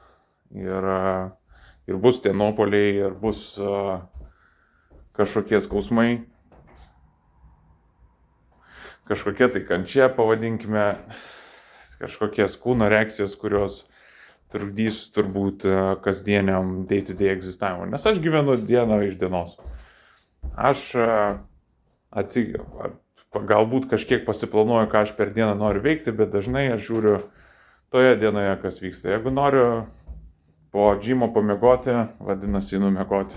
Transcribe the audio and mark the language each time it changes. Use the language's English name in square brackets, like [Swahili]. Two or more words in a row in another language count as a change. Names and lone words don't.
[Lithuanian] Ir bus tie nuopuoliai, ir bus kažkokie skausmai, kažkokie tai kančia, pavadinkime, kažkokie kūno reakcijos, kurios trukdys turbūt kasdieniam [English] day-to-day [Lithuanian] egzistavimui. Nes aš gyvenu dieną iš dienos. Aš galbūt kažkiek pasiplanuoju, ką aš per dieną noriu veikti, bet dažnai aš žiūriu toje dienoje, kas vyksta. Jeigu noriu po džimo pamiegoti, vadinasi einu miegoti.